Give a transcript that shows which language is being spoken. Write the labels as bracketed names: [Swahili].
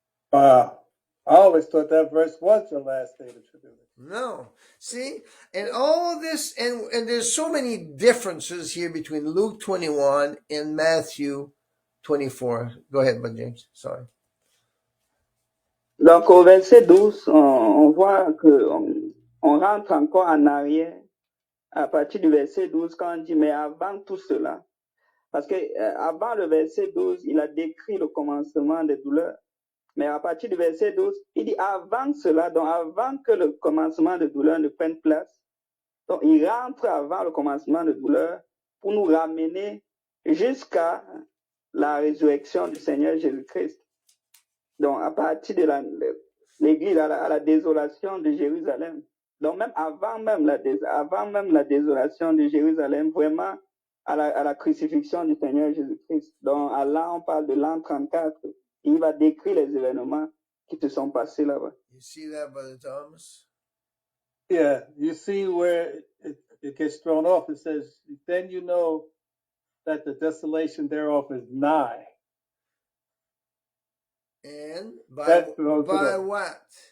[English] Wow. I always thought that verse was the last day of the tribulation. No. See? And all this, and there's so many differences here between Luke 21 and Matthew 24. Go ahead, Brother James. Sorry. [French] Donc, au verset 12, on voit qu'on rentre encore en arrière à partir du verset 12, quand on dit, mais avant tout cela, parce que avant le verset 12, il a décrit le commencement des douleurs. Mais à partir du verset 12, il dit avant cela, donc avant que le commencement de douleur ne prenne place, donc il rentre avant le commencement de douleur pour nous ramener jusqu'à la résurrection du Seigneur Jésus-Christ. Donc à partir de l'église à la désolation de Jérusalem. Donc même avant même la désolation de Jérusalem, vraiment à la crucifixion du Seigneur Jésus-Christ. Donc là, on parle de l'an 34. Il va décrire les événements qui se sont passés là-bas. [English] You see that, Brother Thomas? Yeah, you see where it gets thrown off. It says, then you know that the desolation thereof is nigh. And by That throws it off. what?